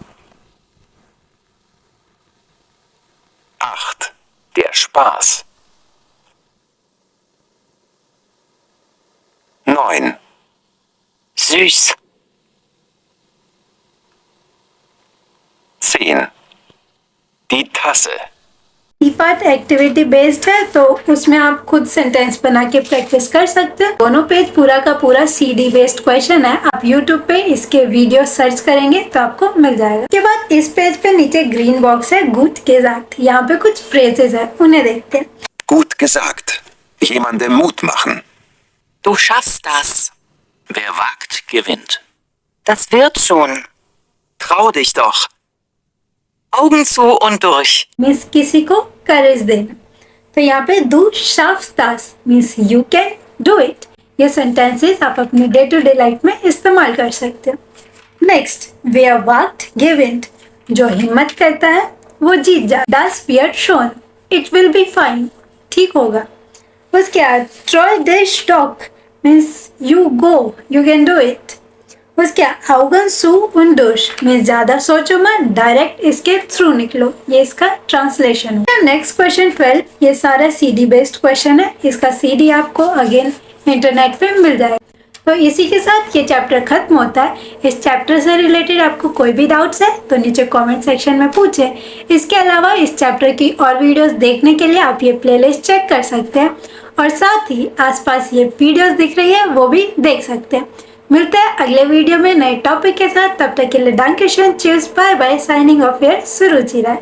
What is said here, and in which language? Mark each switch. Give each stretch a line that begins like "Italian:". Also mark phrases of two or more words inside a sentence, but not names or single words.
German: 8. Der Spaß. 9. Süß. 10. Die Tasse.
Hindi: ई पार्ट
English: activity based
Hindi: है तो उसमें आप खुद सेंटेंस बना के प्रैक्टिस कर सकते हैं। दोनों पेज पूरा का पूरा
English: CD based question
Hindi: है। आप यूट्यूब पे इसके वीडियो सर्च करेंगे तो आपको मिल जाएगा। उसके बाद इस पेज पे नीचे
English: green box
Hindi: है
German: gut gesagt,
Hindi: यहाँ पे कुछ फ्रेजेस है उन्हें देखते हैं।
German: Gut gesagt. Jemandem Mut machen. Du schaffst das. Wer wagt, gewinnt. Das wird schon. Trau dich doch. Augen zu und durch.
Hindi: मीन्स किसी को करेज देना। तो यहाँ पे
German: du schaffst das
Hindi: मीन्स
English: you can do it.
Hindi: ये सेंटेंसेस आप अपनी
English: day to day life
Hindi: में इस्तेमाल कर सकते हो।
German: नेक्स्ट wer wagt gewinnt,
Hindi: जो हिम्मत करता है वो जीत जा।
German: das wird schon,
English: it will be fine,
Hindi: ठीक होगा। उसके बाद
German: treu der Stock
Hindi: मीन्स
English: you go, you can do it.
Hindi: उसके
German: Augen zu und durch
Hindi: मीन्स ज्यादा सोचो मत, डायरेक्ट इसके थ्रू निकलो। ये इसका ट्रांसलेशन है। नेक्स्ट क्वेश्चन 12, ये सारा
English: CD based question
Hindi: है। इसका सीडी आपको अगेन इंटरनेट पे मिल जाएगा। तो इसी के साथ ये चैप्टर खत्म होता है। इस चैप्टर से रिलेटेड आपको कोई भी डाउट्स है तो नीचे
English: comment section
Hindi: में पूछें। इसके अलावा इस चैप्टर की और वीडियोस देखने के लिए आप ये प्लेलिस्ट चेक कर सकते हैं और साथ ही आसपास ये वीडियोस दिख रही है वो भी देख सकते हैं। मिलते हैं अगले वीडियो में नए टॉपिक के साथ। तब तक के लिए
German: danke schön,
English: cheers, bye bye, signing off here सुरुचि राय।